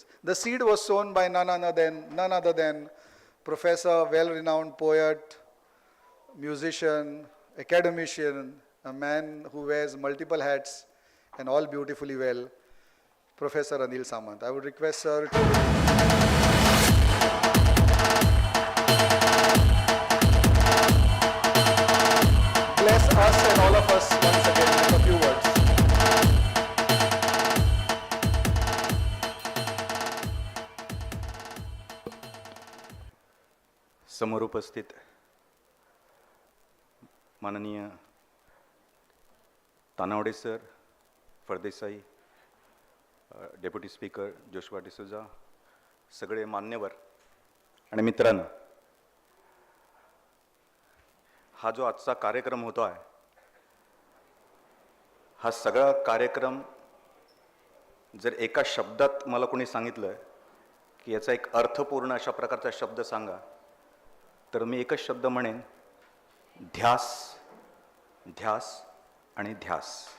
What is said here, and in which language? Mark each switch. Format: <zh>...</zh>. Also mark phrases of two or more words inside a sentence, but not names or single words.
<en>The seed was sown by none other than Professor, well-renowned poet, musician, academician, a man who wears multiple hats and all beautifully well, Professor Anil Samant. I would request sir to bless us and all of us once again with a few words.</en> <mr>समोर उपस्थित माननीय तानावडे सर, फळदेसाई,</mr> <en>deputy speaker</en> <mr>जोशवा डिसोजा, सगळे मान्यवर आणि मित्रांनो, हा जो आजचा कार्यक्रम होतो आहे, हा सगळा कार्यक्रम जर एका शब्दात मला कोणी सांगितलं की याचा एक अर्थपूर्ण अशा प्रकारचा शब्द सांगा, तर मी एकच शब्द म्हणेन, ध्यास, ध्यास आणि ध्यास.</mr>